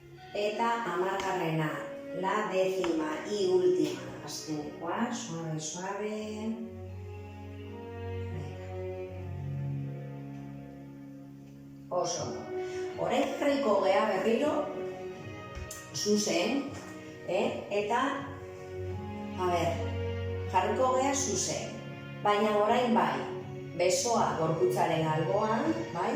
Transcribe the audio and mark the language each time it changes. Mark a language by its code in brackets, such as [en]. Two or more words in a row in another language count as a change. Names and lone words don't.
[eu] eta 10garrena, [es] la décima y última. [eu] Azkenekoa, [es] suave, suave. [eu] Oso. Orain jarriko gea berriro, zuzen, eta, jarriko gea zuzen. Baina orain bai, besoa gorputzaren alboan, bai?